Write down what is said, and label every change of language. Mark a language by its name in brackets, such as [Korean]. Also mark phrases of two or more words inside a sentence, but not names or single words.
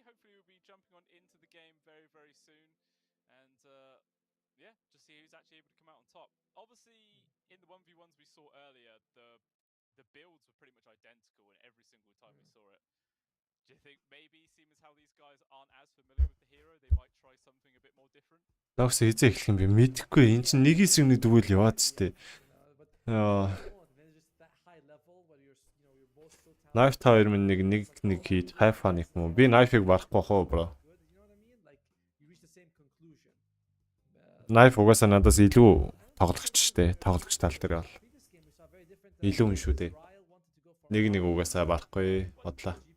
[English] Hopefully we'll be jumping on into the game very, very soon. And yeah, just see who's actually able to come out on top. Obviously, in the 1v1s we saw earlier, the builds were pretty much identical in every single time we saw it. Do you think maybe, seeing as how these guys aren't as familiar with the hero, they might try something a bit more different? [Mongolian] Noxy эхлэх юм бэ? Мэдэхгүй. Энд чинь нэг эсрэг нэг дүүл яваад штэ. [English] But they won't. They just [Mongolian] Knife 2-1-1 хийж хайфа нэг юм уу? Би knife-ыг барахгүй хоо бро. Knife угаасаа надаас илүү тоглогч штэ. Тоглогч тал дээр бол. Илүү юм шүү дээ. Нэг угаасаа барахгүй бодлоо.